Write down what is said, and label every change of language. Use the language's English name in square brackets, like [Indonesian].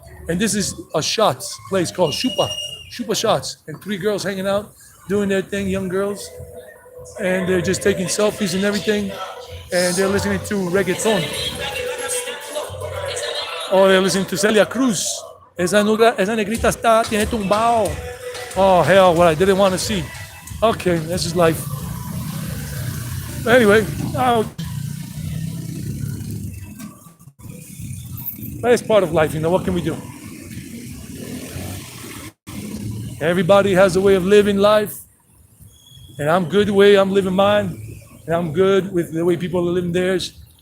[English] And this is a shots place called Chupa Shots. And 3 girls hanging out, doing their thing, young girls. And they're just taking selfies and everything. And they're listening to reggaeton. Oh, they're listening to Celia Cruz. [Spanish] Esa negrita tiene tumbao. [English] Oh, hell, what I didn't want to see. Okay, this is life. But anyway, that's part of life, what can we do? Everybody has a way of living life, and I'm good the way I'm living mine, and I'm good with the way people are living theirs.